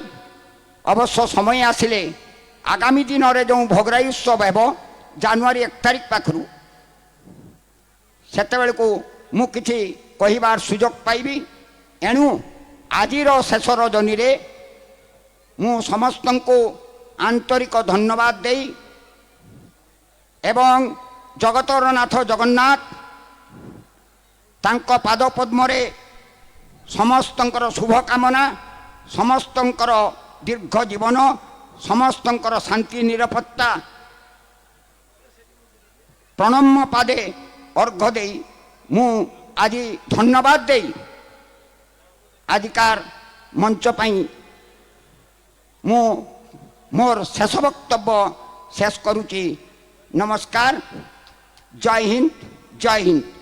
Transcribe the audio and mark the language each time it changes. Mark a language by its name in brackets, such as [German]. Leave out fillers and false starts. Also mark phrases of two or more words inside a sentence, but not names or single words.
[Odia] ଅବଶ୍ୟ ସମୟ ଆସିଲେ ଆଗାମୀ ଦିନ ରେ ଯେଉଁ ଭୋଗରାଇ ଉତ୍ସବ ହେବ ଜାନୁଆରୀ 1 ତାରିଖ ପାଖରୁ ସେତେବେଳ କୁ ମୁଁ କିଛି କହିବାର ସୁଯୋଗ ପାଇବି। ଏଣୁ ଆଜିର ଶେଷ ରଜନୀ ରେ ମୁଁ ସମସ୍ତ କୁ ଆନ୍ତରିକ ଧନ୍ୟବାଦ ଦେଇ ଏବଂ ଜଗତର ନାଥ ଜଗନ୍ନାଥ ତାଙ୍କ ପାଦ ପଦ୍ମ ରେ ସମସ୍ତଙ୍କର ଶୁଭକାମନା ସମସ୍ତଙ୍କର ଦୀର୍ଘ ଜୀବନ ସମସ୍ତଙ୍କର ଶାନ୍ତି ନିରାପତ୍ତା ପ୍ରଣମ୍ୟ ପାଦେ ଅର୍ଘ୍ୟ ଦେ ମୁଁ ଆଜି ଧନ୍ୟବାଦ ଦେ ଆଜିକାର ମଞ୍ଚ ପାଇଁ ମୁଁ ମୋର ଶେଷ ବକ୍ତବ୍ୟ ଶେଷ କରୁଛି। ନମସ୍କାର। ଜୟ ହିନ୍ଦ ଜୟ ହିନ୍ଦ।